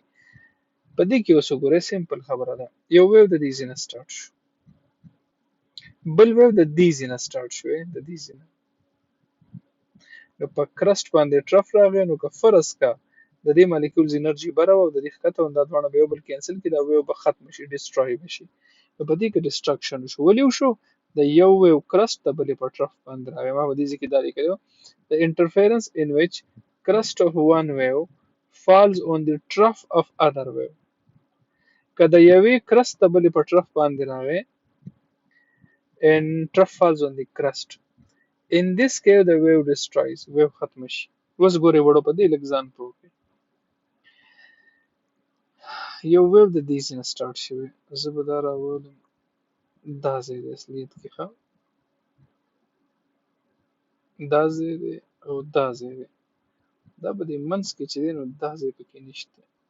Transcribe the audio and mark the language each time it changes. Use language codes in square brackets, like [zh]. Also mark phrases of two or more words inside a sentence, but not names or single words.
[ps] په دې کې اوس وګورئ سمپل خبره ده، یو ویو د دې ځای نه سٹارټ شو، بل ویو د دې ځای نه سٹارټ شو، د دې ځای نه، نو په کرسټ باندې ټرف راغی، نو که فرض کا د دې مالیکولز انرژي بره وه او د دې ښکته وه، دا دواړه به یو بل کینسل کړي، دا ویو به ختم شي، ډسټرای به شي. نو په دې کې ډسټرکشن وشو. ولې وشو؟ د یو ویو کرسټ د بلې په ټرف باندې راغی. ما په دې ځای کې دا لیکلی وو، [en] the interference in which crust of one wave falls on the trough of other wave. [ps] که د یوې کرسټ د بلې په ټرف باندې راغی، [en] and trough falls on the crust. In this case the wave destroys، wave [ps] ختم شي. اوس ګورئ وړو په دې لږ ځان پوه کړئ. یو ویو د دې ځای نه سٹارټ شوی، زه به دا راولم دا ځای دی اصلیت کې، ښه، دا ځای دی او دا ځای دی، دا په دې منځ کې چې دی نو دا ځای پکې نشته.